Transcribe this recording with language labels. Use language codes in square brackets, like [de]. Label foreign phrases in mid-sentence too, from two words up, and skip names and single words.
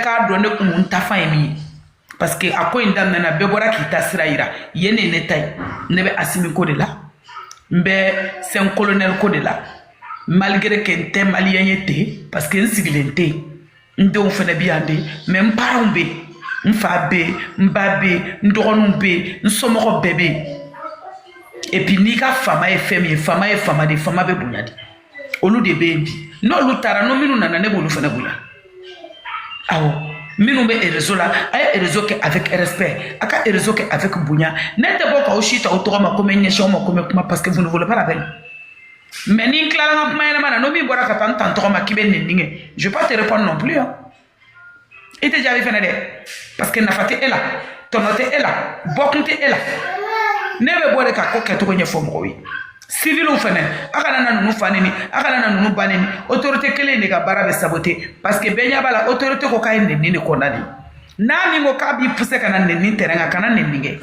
[bm] k'a dɔn ne Umu ta fan ye min ye [fr] parce que [bm] a ko in daminɛna bɛɛ bɔra k'i ta sira yira yen ne ta ye ne bɛ Asimi ko de la n bɛ 5 colonels ko de la [fr] malgré que [bm] n tɛ maliyɛn ye ten parce que n sigilen tɛ n denw fana bɛ yan de mais n parents bɛ yen n fa bɛ n ba bɛ n dɔgɔninw bɛ n somɔgɔw bɛɛ bɛ yen [fr] et puis [bm] n'i ka fama ye fɛn min ye fama ye fama de fama bɛ bonya de olu de bɛ yen bi n'olu taara n'o minnu nana ne b'olu fana bonya awɔ minnu bɛ réseau la a ye réseau kɛ [fr] avec respect [bm] a ka réseau kɛ avec bonya ne tɛ bɔ k'aw si ta aw tɔgɔ ma ko n bɛ ɲɛsin aw ma ko n bɛ kuma [fr] parce que vous ne voulez pas la peine mais [bm] ni n tilala n ka kuma ɲɛnama na n'o min bɔra ka taa n ta n tɔgɔ ma k'i bɛ nɛni kɛ [fr] je vais pas te répondre non plus hein [bm] i tɛ jaabi fɛnɛ dɛ [fr] parce que [bm] nafa tɛ e la tɔnɔ tɛ e la bɔkun tɛ e la ne bɛ bɔ de ka ko kɛcogo ɲɛfɔ mɔgɔw ye civiliw fɛnɛ a kana na ninnu fa neni a kana na ninnu ba neni autorité kelen de ka baara bɛ saboter [fr] parce que [bm] bɛɛ ɲɛ b'a la autorité ko k'a ye nɛni de condamné n'a min ko k'a b'i pousser ka na nɛni terrain kan kana nɛni kɛ